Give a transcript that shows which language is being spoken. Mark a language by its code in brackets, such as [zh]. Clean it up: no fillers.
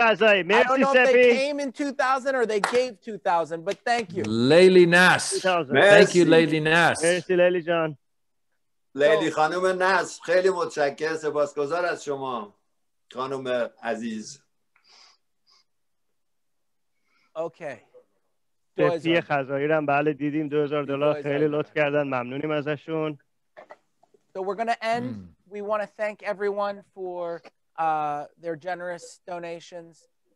[en] I don't know if they came in 2000 or they gave 2000, but thank you. Leili Nas. Thank you, Leili Nas. [fa] مرسی لیلی جان. لیلی خانم نصر خیلی متشکرم. سپاسگزار از شما خانم عزیز. [en] Okay. [fa] سپی خزایی هم بله دیدیم $2,000 خیلی لطف کردن ممنونیم ازشون. [en] So we're going to end. We want to thank everyone for their generous donations.